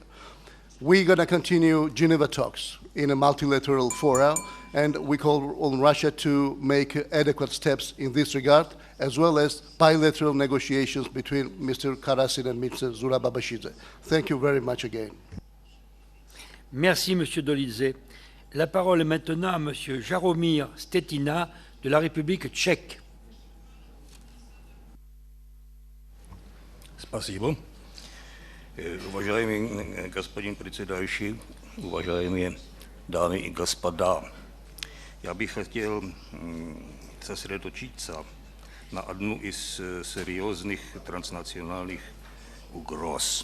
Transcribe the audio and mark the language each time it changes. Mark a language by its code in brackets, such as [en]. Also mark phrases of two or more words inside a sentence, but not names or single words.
[en] We're going to continue Geneva talks in a multilateral fora, and we call on Russia to make adequate steps in this regard, as well as bilateral negotiations between Mr. Karasin and Mr. Zurababashidze. Thank you very much again. [fr] Merci, Monsieur Dolidze. La parole est maintenant à Monsieur Jaromir Stetina de la République tchèque. [ru] Спасибо. Уважаемый господин председающий, уважаемые дамы и господа, я бы хотел сосредоточиться на одну из серьезных транснациональных угроз.